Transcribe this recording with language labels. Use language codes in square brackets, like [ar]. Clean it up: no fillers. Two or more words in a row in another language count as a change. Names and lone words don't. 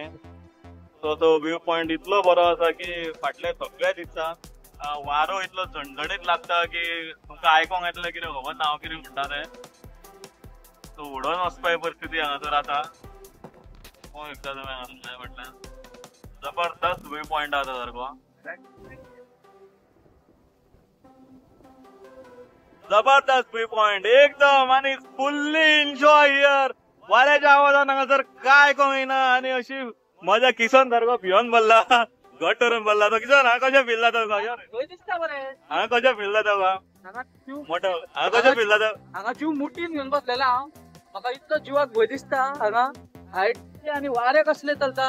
[kok] सो तो [en] view point [kok] इतलो बरो आसा की फाटले सगळे दिसता. वारो इतलो झणझणीत लागता की तुमकां आयकोंक येतलें कितें खबर ना हांव कितें म्हणटा तें. सो उडोवन वचपाची परिस्थिती हांगासर आसा. पळोवंक शकता तुमी हांगासर म्हटल्यार जबरदस्त [en] view point [kok] आसा सारको. जबरदस्त [en] view point [kok] एकदम आणि [en] fully enjoy here. [kok] वाऱ्याच्या आवाजान हांगासर काय आयकोंक येना आनी अशी मजा किसन सारको भियोन भरला घट धरून भरला तो. किसन हांगा कशें फिरला तो हांगा कशें फिरला तो मोठो हांगा कशें फिरला तो. हांगा जीव मुठीन घेवन बसलेला हांव. म्हाका इतलो जिवाक भंय दिसता हांगा हायट आनी वारे कसले चलता.